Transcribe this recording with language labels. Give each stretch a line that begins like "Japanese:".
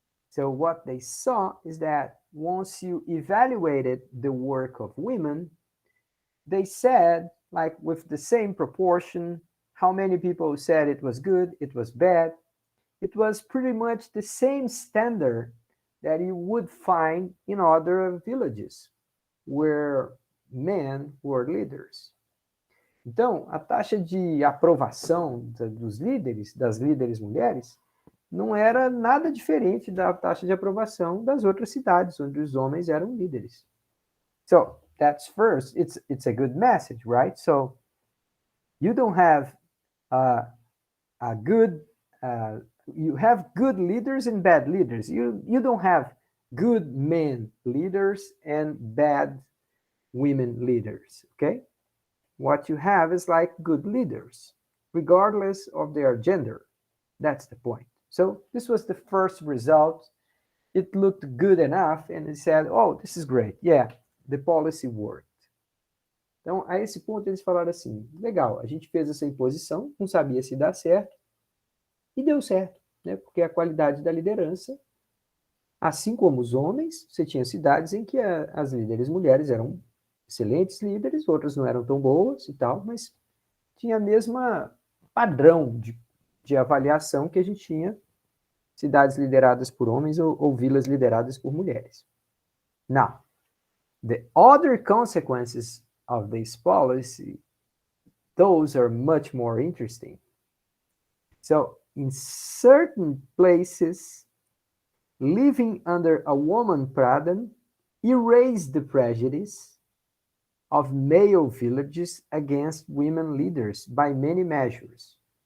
English: So what they saw is that once you evaluated the work of women, they said, like with the same proportion, how many people said it was good, it was bad. It was pretty much the same standard that you would find in other villages where men were leaders.
Portuguese: Então, a taxa de aprovação dos líderes, das líderes mulheres, não era nada diferente da taxa de aprovação das outras cidades onde os homens eram líderes.
English: So, that's first, it's a good message, right? So, you don't have a good, you have good leaders and bad leaders. You don't have good men leaders and bad women leaders, okay? What you have is like good leaders, regardless of their gender. That's the point. So this was the first result. It looked good enough, and it said, oh, this is great. Yeah, the policy worked.
Portuguese: Então, a esse ponto, eles falaram assim, legal, a gente fez essa imposição, não sabia se dá certo, e deu certo, né? Porque a qualidade da liderança, assim como os homens, você tinha cidades em que as líderes mulheres eram excelentes líderes, outras não eram tão boas e tal, mas tinha a mesma padrão de avaliação que a gente tinha cidades lideradas por homens ou vilas lideradas por mulheres.
English: Now, the other consequences of this policy, those are much more interesting. So, in certain places, living under a woman pradhan erased the prejudice of male villages against women leaders by many measures.